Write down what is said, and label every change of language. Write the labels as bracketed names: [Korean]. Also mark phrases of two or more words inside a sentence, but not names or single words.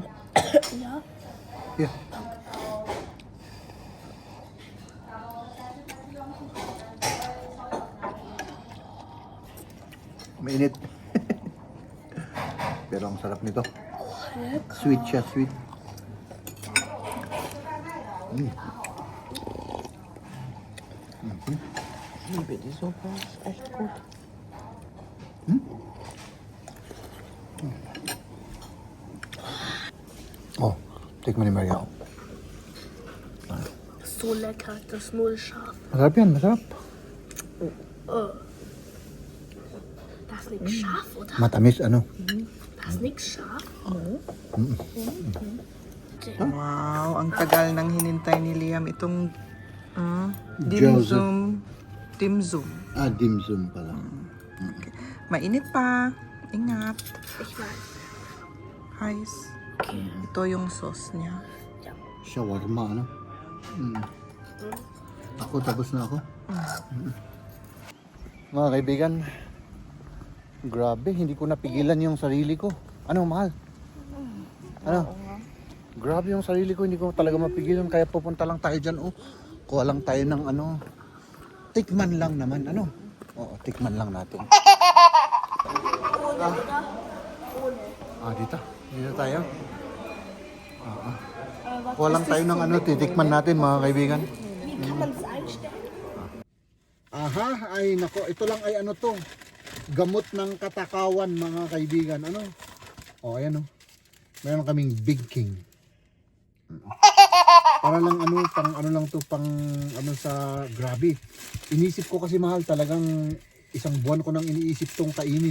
[German] Ja, [Filipino] Yeah. Mainit. Pero ang sarap nito. Sweet siya, sweet. [German] Liebe die Suppe. Ist echt gut. [Filipino] Oh, tikman ni Maria. [German] so lecker, das ist null scharf. [Filipino] Masarap yan, masarap. [German] Das ist nichts scharf, oder? [Filipino] Matamis, ano? [German] Das ist nichts scharf. [Filipino] Wow, ang tagal nang hinintay ni Liam itong Jiaozi. dimsum. Dimsum pala. Mainit pa. Ingat. [German] Ich weiß. Heiß. [Filipino] Ito yung sauce niya. Shawarma, ano? Ako, tapos na ako. Mga kaibigan, grabe, hindi ko napigilan yung sarili ko. Ano, mahal? Ano? Grabe yung sarili ko, hindi ko talaga mapigilan. Kaya pupunta lang tayo dyan, oh. Kuha lang tayo ng ano. Tikman lang naman, ano? Oo, tikman lang natin. Dito. Dito tayo. Kuha lang tayo ng ano, titikman natin, mga kaibigan. [German] Wie kann man es einstellen? [Filipino] Aha, ay nako, ito lang ay ano to. Gamot ng katakawan, mga kaibigan. Ano? Ayan o. Meron kaming Big King. Para lang ano, pang ano lang to, pang ano sa grabe. Inisip ko kasi mahal, talagang isang buwan ko nang iniisip tong kainin.